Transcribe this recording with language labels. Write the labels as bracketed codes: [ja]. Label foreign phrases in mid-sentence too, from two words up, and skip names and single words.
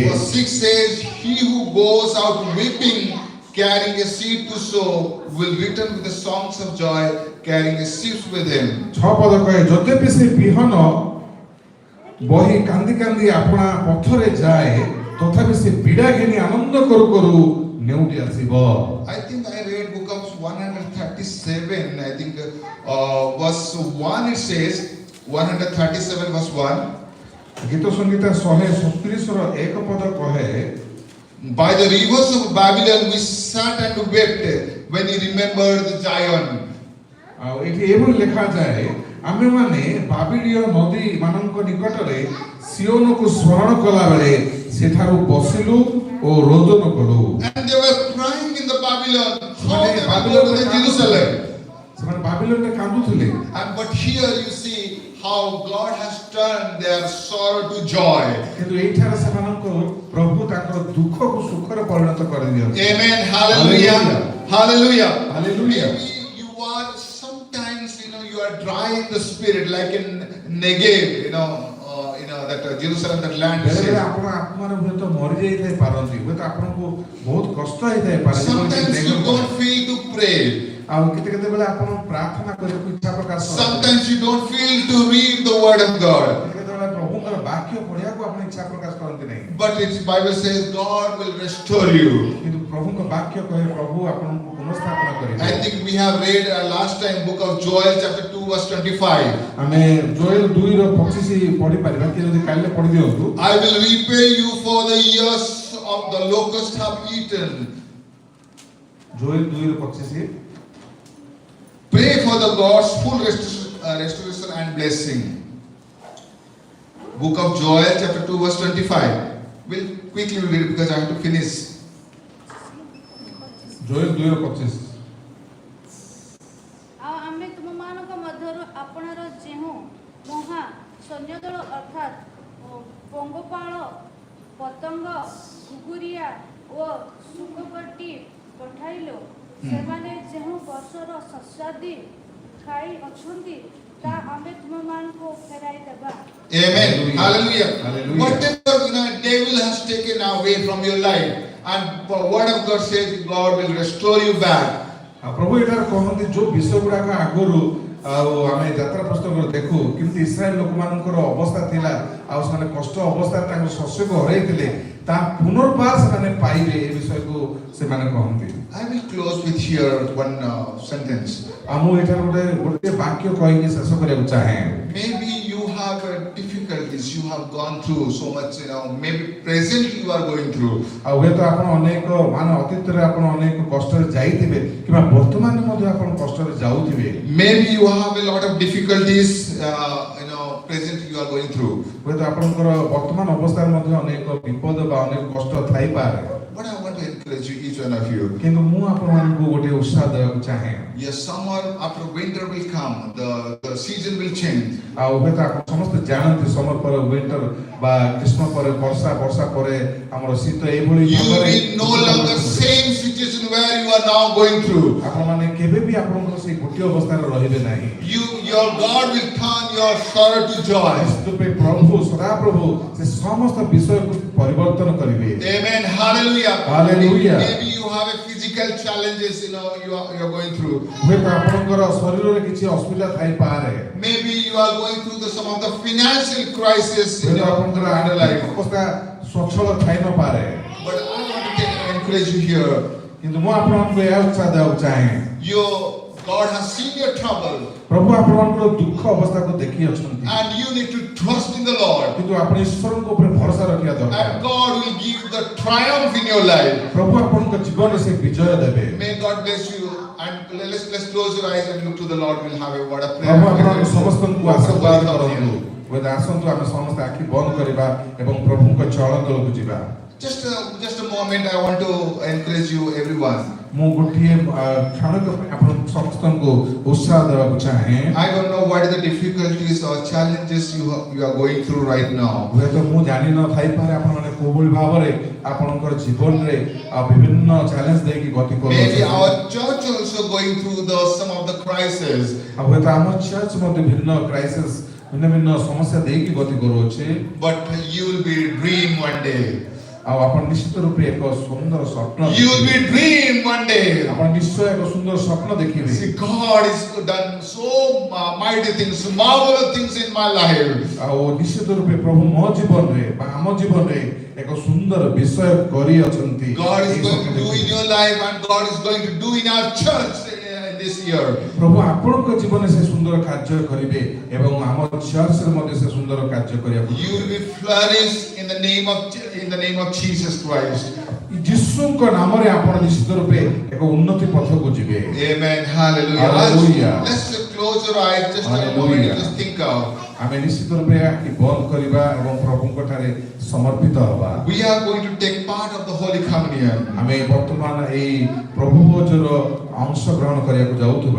[en] Verse 6 says, he who goes out weeping, carrying a seed to sow, will return with the songs of joy, carrying a sheaf with him. [or] 6 ପଦ କହେ ଯଦ୍ୟପି ସେ ବିହନ ବହି କାନ୍ଦି କାନ୍ଦି ଆପଣା ପଥରେ ଯାଏ ତଥାପି ସେ ପୀଡ଼ା ଘେନି ଆନନ୍ଦ କରୁ କରୁ ନେଉଟି ଆସିବୋ. [en] I think I read book of 137, I think verse 1 it says, 137 verse 1. [or] ଗୀତ ସଂଗୀତା 137 ର 1 ପଦ କହେ [en] By the rivers of Babylon we sat and wept when we remembered the Zion. [or] ଆଉ ଏଠି ଏଭଳି ଲେଖା ଯାଏ ଆମେ ମାନେ ବାବିଲିୟ ନଦୀ ମାନଙ୍କ ନିକଟରେ ସିଓନକୁ ସ୍ମରଣ କଲା ବେଳେ ସେଠାରୁ ବସିଲୁ ଓ ରୋଦନ କଲୁ. [en] And they were crying in the Babylon, how they will go to the Jerusalem. [or] ସେମାନେ ବାବିଲୋନରେ କାନ୍ଦୁଥିଲେ. [en] And but here you see how God has turned their sorrow to joy. [or] କିନ୍ତୁ ଏଇଠାରେ ସେମାନଙ୍କ ପ୍ରଭୁ ତାଙ୍କର ଦୁଃଖକୁ ସୁଖରେ ପରିଣତ କରିଦିଅନ୍ତି. [en] Amen. Hallelujah. Hallelujah. Hallelujah. Maybe you are sometimes, you are dry in the spirit, like in Negev, that Jerusalem, that land. [or] ବେଳେବେଳେ ଆପଣ ଆତ୍ମାରେ ହୁଏତ ମରି ଯାଇଥାଇ ପାରନ୍ତି ହୁଏତ ଆପଣଙ୍କୁ ବହୁତ କଷ୍ଟ ହେଇଥାଇ ପାରେ. [en] Sometimes you don't feel to pray. [or] ଆଉ କେତେ କେତେ ବେଳେ ଆପଣ ପ୍ରାର୍ଥନା କରିବାକୁ ଇଚ୍ଛା ପ୍ରକାଶ କରନ୍ତି. [en] Sometimes you don't feel to read the word of God. [or] କେତେବେଳେ ପ୍ରଭୁଙ୍କର ବାକ୍ୟ ପଢ଼ିବାକୁ ଆପଣ ଇଚ୍ଛା ପ୍ରକାଶ କରନ୍ତି ନାହିଁ. [en] But its Bible says God will restore you. [or] କିନ୍ତୁ ପ୍ରଭୁଙ୍କ ବାକ୍ୟ କହେ ପ୍ରଭୁ ଆପଣଙ୍କୁ ପୁନଃସ୍ଥାପନ କରିବେ. [en] I think we have read last time book of Joel chapter 2 verse 25. [or] ଆମେ ଜୋଏଲ 2 ର 25 ପଢି ପାରିବା କି ଯଦି କାଲି ପଢି ଦିଅନ୍ତୁ. [en] I will repay you for the years of the locust have eaten. [or] ଜୋଏଲ 2 ର 25. [en] Pray for the God's full restoration and blessing. Book of Joel chapter 2 verse 25. We'll quickly read it because I have to finish. [or] ଜୋଏଲ 2 ର 25. ଆଉ ଆମେ ତୁମମାନଙ୍କ ମଧ୍ୟରୁ ଆପଣାର ଯେଉଁ ମହା ସୈନ୍ୟଦଳ ଅର୍ଥାତ୍ ପଙ୍ଗପାଳ ପତଙ୍ଗ ଘୁଘୁରିଆ ଓ ଶୁକକଟି ପଠାଇଲୁ ସେମାନେ ଯେଉଁ ବର୍ଷର ଶସ୍ୟାଦି ଖାଇ ଅଛନ୍ତି ତା ଆମେ ତୁମମାନଙ୍କୁ ଫେରାଇ ଦେବା. [en] Amen. Hallelujah. Hallelujah. Whatever devil has taken away from your life, and the word of God says God will restore you back. [or] ପ୍ରଭୁ ଏଠାରେ କହନ୍ତି ଯୋଉ ବିଷୟ ଗୁଡାକ ଆଗରୁ ଆଉ ଆମେ ଯାତ୍ରା ପୁସ୍ତକରେ ଦେଖୁ କେମିତି ଇସ୍ରାଏଲ ଲୋକମାନଙ୍କର ଅବସ୍ଥା ଥିଲା ଆଉ ସେମାନେ କଷ୍ଟ ଅବସ୍ଥାରେ ତାଙ୍କ ଶସ୍ୟକୁ ହରାଇଥିଲେ ତା ପୁନର୍ବାର ସେମାନେ ପାଇବେ ଏ ବିଷୟକୁ ସେମାନେ କହନ୍ତି. [en] I will close with here one sentence. [or] ଆଉ ମୁଁ ଏଠାରେ ଗୋଟେ ବାକ୍ୟ କହିକି ଶେଷ କରିବାକୁ ଚାହେଁ. [en] Maybe you have difficulties, you have gone through so much, maybe presently you are going through. [or] ଆଉ ହୁଏତ ଆପଣ ଅନେକ ମାନେ ଅତୀତରେ ଆପଣ ଅନେକ କଷ୍ଟରେ ଯାଇଥିବେ କିମ୍ବା ବର୍ତ୍ତମାନ ମଧ୍ୟ ଆପଣ କଷ୍ଟରେ ଯାଉଥିବେ. [en] Maybe you have a lot of difficulties, presently you are going through. [or] ହୁଏତ ଆପଣଙ୍କର ବର୍ତ୍ତମାନ ଅବସ୍ଥାରେ ମଧ୍ୟ ଅନେକ ବିପଦ ବା ଅନେକ କଷ୍ଟ ଥାଇପାରେ. [en] But I want to encourage you, each one of you. [or] କିନ୍ତୁ ମୁଁ ଆପଣମାନଙ୍କୁ ଗୋଟେ ଉତ୍ସାହ ଦେବାକୁ ଚାହେଁ. [en] Yes, summer after winter will come, the season will change. [or] ଆଉ ହୁଏତ ଆପଣ ସମସ୍ତେ ଜାଣନ୍ତି ସମର ପରେ ୱିଣ୍ଟର ବା ଗ୍ରୀଷ୍ମ ପରେ ବର୍ଷା ବର୍ଷା ପରେ ଆମର ଶୀତ ଏଇଭଳି [en] You will no longer same situation where you are now going through. [or] ଆପଣମାନେ କେବେ ବି ଆପଣଙ୍କର ସେଇ ଗୋଟିଏ ଅବସ୍ଥାରେ ରହିବେ ନାହିଁ. [en] Your God will turn your sorrow to joy. [or] ପ୍ରଭୁ ସଦାପ୍ରଭୁ ସେ ସମସ୍ତ ବିଷୟକୁ ପରିବର୍ତ୍ତନ କରିବେ. [en] Amen. Hallelujah. Hallelujah. Maybe you have a physical challenges, you are going through. [or] ହୁଏତ ଆପଣଙ୍କର ଶରୀରରେ କିଛି ଅସୁବିଧା ଥାଇପାରେ. [en] Maybe you are going through some of the financial crisis in [or] ହୁଏତ [en] your [or] ଆପଣଙ୍କର [en] life. [or] ଅବସ୍ଥା ସ୍ୱଚ୍ଛଳ ଥାଇ ନପାରେ. [en] But I want to encourage you here. [or] କିନ୍ତୁ ମୁଁ ଆପଣଙ୍କୁ ଏହା ଉତ୍ସାହ ଦେବାକୁ ଚାହେଁ. [en] God has seen your trouble. [or] ପ୍ରଭୁ ଆପଣଙ୍କର ଦୁଃଖ ଅବସ୍ଥାକୁ ଦେଖି ଅଛନ୍ତି. [en] And you need to trust in the Lord. [or] କିନ୍ତୁ ଆପଣ ଈଶ୍ୱରଙ୍କ ଉପରେ ଭରସା ରଖିବା ଦରକାର. [en] And God will give the triumph in your life. [or] ପ୍ରଭୁ ଆପଣଙ୍କ ଜୀବନରେ ସେ ବିଜୟ ଦେବେ. [en] May God bless you. And let's close your eyes and look to the Lord. We'll have a word of [or] ପ୍ରଭୁ ଆପଣଙ୍କ [en] prayer. [or] ସମସ୍ତଙ୍କୁ ଆଶୀର୍ବାଦ କରନ୍ତୁ. ହୁଏତ ଆସନ୍ତୁ ଆମେ ସମସ୍ତେ ଆଖି ବନ୍ଦ କରିବା ଏବଂ ପ୍ରଭୁଙ୍କ ଚରଣ ତଳକୁ ଯିବା. [en] Just a moment, I want to encourage you, everyone. [or] ମୁଁ ଗୋଟିଏ କ୍ଷଣକ ପାଇଁ ଆପଣ ସମସ୍ତଙ୍କୁ ଉତ୍ସାହ ଦେବାକୁ ଚାହେଁ। [en] I don't know what are the difficulties or challenges you are going through right now. [or] ହୁଏତ ମୁଁ ଜାଣି ନ ଥାଇପାରେ ଆପଣମାନେ କୋଉଭଳି ଭାବରେ ଆପଣଙ୍କର ଜୀବନରେ ବିଭିନ୍ନ ଚ୍ୟାଲେଞ୍ଜ ଦେଇକି ଗତି [en] Maybe [or] କରୁଛନ୍ତି। [en] our church also going through some of the crises. [or] ହୁଏତ ଆମ ଚର୍ଚ୍ଚ ମଧ୍ୟ ଭିନ୍ନ କ୍ରାଇସିସ୍ ଭିନ୍ନ ଭିନ୍ନ ସମସ୍ୟା ଦେଇକି ଗତି କରୁଅଛି। [en] But you will be dream one day. [or] ଆଉ ଆପଣ ନିଶ୍ଚିତ ରୂପେ ଏକ ସୁନ୍ଦର ସ୍ୱପ୍ନ [en] You will be dream one day. [or] ଆପଣ ନିଶ୍ଚୟ ଏକ ସୁନ୍ଦର ସ୍ୱପ୍ନ ଦେଖିବେ। [en] See, God has done so mighty things, marvelous things in my life. [or] ଆଉ ନିଶ୍ଚିତ ରୂପେ ପ୍ରଭୁ ମୋ ଜୀବନରେ ବା ଆମ ଜୀବନରେ ଏକ ସୁନ୍ଦର ବିଷୟ କରିଅଛନ୍ତି। [en] God is [or] ଏହି [en] going [or] ସ୍ୱପ୍ନ [en] to do in [or] ଦେଖିବେ। [en] your life, and God is going to do in our church this year. [or] ପ୍ରଭୁ ଆପଣଙ୍କ ଜୀବନରେ ସେ ସୁନ୍ଦର କାର୍ଯ୍ୟ କରିବେ ଏବଂ ଆମ ଚର୍ଚ୍ଚରେ ମଧ୍ୟ ସେ ସୁନ୍ଦର କାର୍ଯ୍ୟ କରିବାକୁ [en] You will be flourished in the name of Jesus Christ. [or] ଯୀଶୁଙ୍କ ନାମରେ ଆପଣ ନିଶ୍ଚିତ ରୂପେ ଏକ ଉନ୍ନତି ପଥକୁ ଯିବେ। [en] Amen. Hallelujah. Hallelujah. Let's close your eyes just a moment Hallelujah. and just think out. [or] ଆମେ ନିଶ୍ଚିତ ରୂପେ ଆଖି ବନ୍ଦ କରିବା ଏବଂ ପ୍ରଭୁଙ୍କ ଠାରେ ସମର୍ପିତ ହେବା। [en] We are going to take part of the Holy Communion. [or] ଆମେ ବର୍ତ୍ତମାନ ଏଇ ପ୍ରଭୁ ଭୋଜର ଅଂଶ ଗ୍ରହଣ କରିବାକୁ ଯାଉଥିବା।